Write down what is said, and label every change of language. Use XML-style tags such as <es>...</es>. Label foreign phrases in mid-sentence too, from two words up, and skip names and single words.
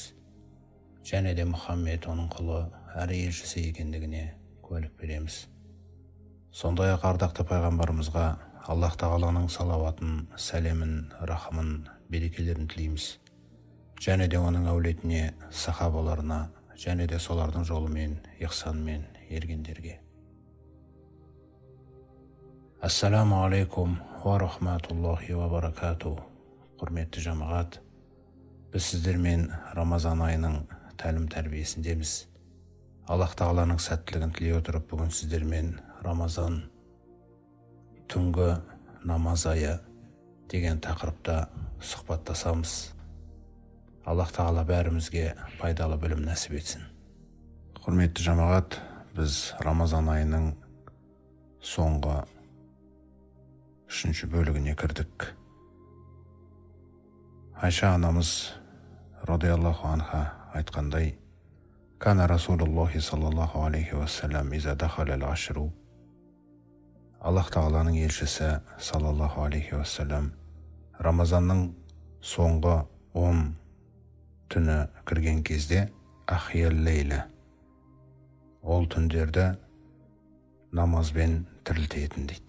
<kk>Және де Мұхаммед оның құлы әрі елшісі екендігіне куәлік береміз. Сондай-ақ ардақты пайғамбарымызға Аллах Тағаланың салауатын, сәлемін, рахымын, берекелерін тілейміз. Және де оның әулетіне, сахабаларына, және де солардың жолымен, ихсанмен ергендерге.</kk> <ar>السلام عليكم ورحمة الله وبركاته.</ar> <kk>Құрметті жамағат, біз сіздермен Рамазан айының тәлім тәрбиесіндеміз. Аллах Тағаланың сәттілігін тілей отырып, бүгін сіздермен Рамазан түнгі намаз айы деген тақырыпта сұхбаттасамыз. Аллах Тағала бәрімізге пайдалы білім нәсіп етсін. Құрметті жамағат, біз Рамазан айының соңғы 3-ші бөлігіне кірдік. Айша анамыз</kk> <ar>رضي الله عنها</ar> <kk>айтқандай:</kk> <ar>«كان رسول الله صلى الله عليه وسلم إذا دخل العشر».</ar> <kk>Аллах Тағаланың елшісі</kk> <ar>صلى الله عليه وسلم</ar> <kk>Рамазанның соңғы 10 түні кірген кезде</kk> <ar>أحيا الليل,</ar> <kk>ол түндерді намазбен тірілтетін дейді.</kk>